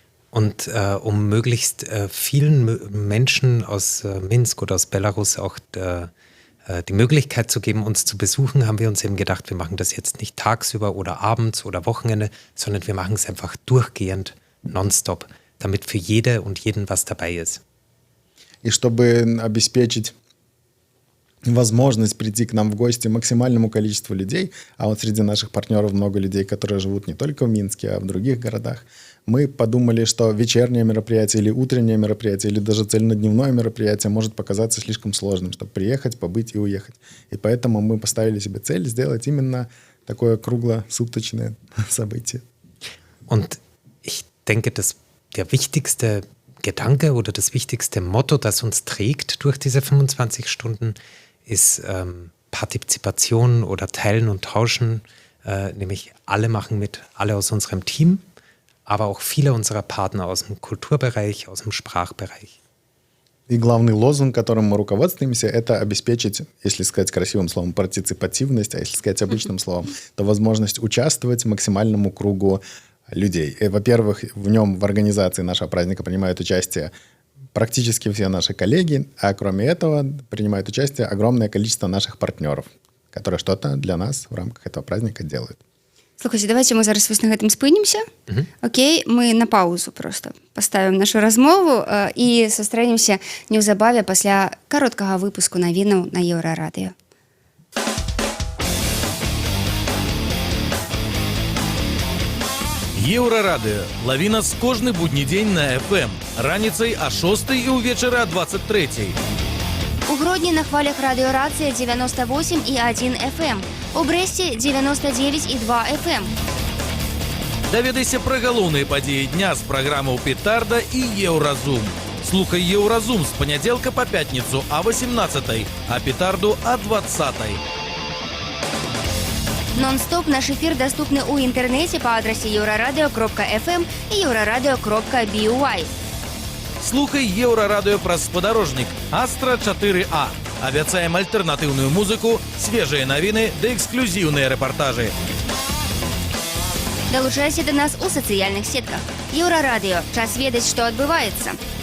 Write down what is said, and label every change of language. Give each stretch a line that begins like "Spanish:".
German: Und um möglichst vielen Menschen aus Minsk oder aus Belarus auch die Möglichkeit zu geben, uns zu besuchen, haben wir uns eben gedacht, wir machen das jetzt nicht tagsüber oder abends oder Wochenende, sondern wir machen es einfach durchgehend, nonstop, damit für jede und jeden was dabei ist.
Russian: И чтобы обеспечить возможность прийти к нам в гости максимальному количеству людей, а вот среди наших партнеров много людей, которые живут не только в Минске, а в других городах, мы подумали, что вечернее мероприятие или утреннее мероприятие, или даже цельнодневное мероприятие может показаться слишком сложным, чтобы приехать, побыть и уехать. И поэтому мы поставили себе цель сделать именно такое круглосуточное событие. Und ich denke, dass der wichtigste Gedanke oder das wichtigste Motto, das uns trägt durch diese 25 Stunden, ist Partizipation oder Teilen und Tauschen. Nämlich alle machen mit, alle aus unserem Team, aber auch viele unserer Partner aus dem Kulturbereich, aus dem Sprachbereich. И главный лозунг, которым мы руководствуемся, это обеспечить, если сказать красивым словом, партиципативность, а если сказать обычным словом, то возможность участвовать максимальному кругу людей. И, во-первых, в нем, в организации нашего праздника принимают участие практически все наши коллеги, а кроме этого принимают участие огромное количество наших партнеров, которые что-то для нас в рамках этого праздника делают.
Belarusian: Слухайте, давайте мы зараз вось на гэтым спынімся. Окей, мы на паузу просто паставім нашу размову і сустрэнемся неўзабаве пасля кароткага выпуску навінаў на Еўрарадыё. Еўрарадыё. Лаві нас кожны будні дзень на FM. Раніцай а 6 і ўвечары а 23. У Гродні на хвалях радыёрацыя 98,1 FM. У Брэсце 99,2 FM. Даведайся пра галоўныя падзеі дня з праграмаў «Петарда» і «Еўразум». Слухай «Еўразум» з панядзелка па пятніцу а 18, а «Петарду» а 20. Нон-стоп наш эфир доступны ў інтэрнэце па адрасе euraradыо.fm і euraradыо.by. Слухай Еўрарадыё праз спадарожнік Астра 4А. Абяцаем альтэрнатыўную музыку, свежыя навіны ды эксклюзіўныя рэпартажы. Далучайся да нас у сацыяльных сетках. Еўрарадыё. Час ведаць, што адбываецца.